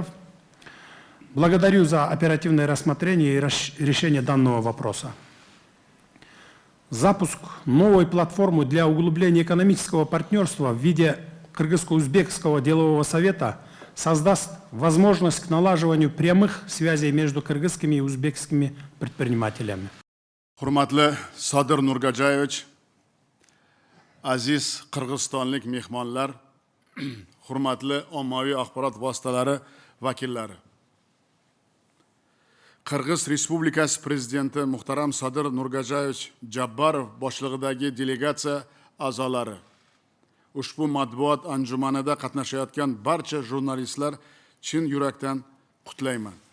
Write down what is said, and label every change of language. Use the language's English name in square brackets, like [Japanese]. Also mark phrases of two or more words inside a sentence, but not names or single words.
[Russian] Благодарю за оперативное рассмотрение и решение данного вопроса. Запуск новой платформы для углубления экономического партнерства в виде Кыргызско-Узбекского делового совета создаст возможность к налаживанию прямых связей между кыргызскими и узбекскими предпринимателями. [Uzbek] Hurmatli Sodir Nurgajayevich, aziz qirg'izistonlik mehmonlar, hurmatli ommaviy axborot vositalari vakillari. Qirg'iz Respublikasi Prezidenti muhtaram Sodir Nurgajayevich Jabbarov boshlig'idagi delegatsiya a'zolari, ushbu matbuot anjumanida qatnashayotgan barcha jurnalistlar chin yurakdan qutlayman.